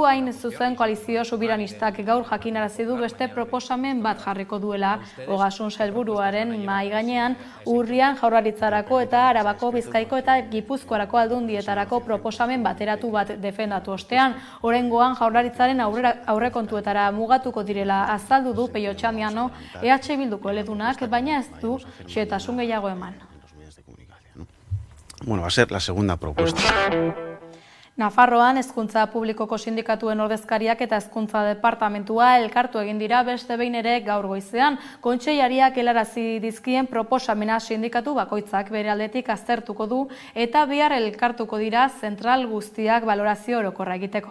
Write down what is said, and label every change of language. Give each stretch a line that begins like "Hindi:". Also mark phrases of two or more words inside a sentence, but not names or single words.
Basque: Hain zuzen koalizio subiranistak gaur jakinarazi du beste proposamen bat jarriko duela Ogasun Sailburuaren mahai gainean, urrian Jaurlaritzarako eta Arabako, Bizkaiko eta Gipuzkoarako aldundietarako proposamen bateratu bat defendatu ostean. Oraingoan Jaurlaritzaren aurrekontuetara mugatuko direla azaldu du Peio Txamiano EH Bilduko eledunak, baina ez du xehetasun gehiago eman.
Spanish: Bueno, va a ser la segunda propuesta.
Basque: Nafarroan hezkuntza publikoko sindikatuen ordezkariak eta hezkuntza departamentua elkartu egin dira beste behin ere gaur goizean. Kontseilariak helarazi dizkien proposamena sindikatu bakoitzak bere aldetik aztertuko du eta bihar elkartuko dira zentral guztiak balorazio orokorra egiteko.